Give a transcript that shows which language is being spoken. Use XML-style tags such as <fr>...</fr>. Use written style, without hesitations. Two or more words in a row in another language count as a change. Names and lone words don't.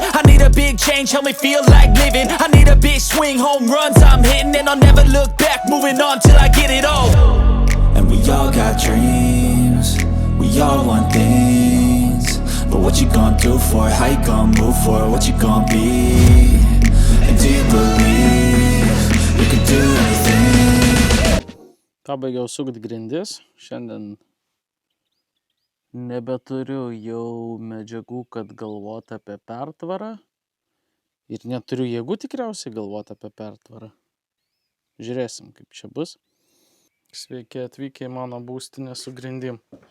<en>I need a big change, help me feel like living. I need a big swing, home runs I'm hitting, and I'll never look back, moving on till I get it all. And we all got dreams, we all want things, but what you gonna do for it? How you gonna move for it? What you gonna be? And do you believe you can do anything?</en> <lt>Pabaigiau sukt grindis. Šiandien nebeturiu jau medžiagų, kad galvoti apie pertvarą. Ir neturiu jėgų tikriausiai galvoti apie pertvarą. Žiūrėsim, kaip čia bus. Sveiki atvykę į mano būstinę su grindim.</lt>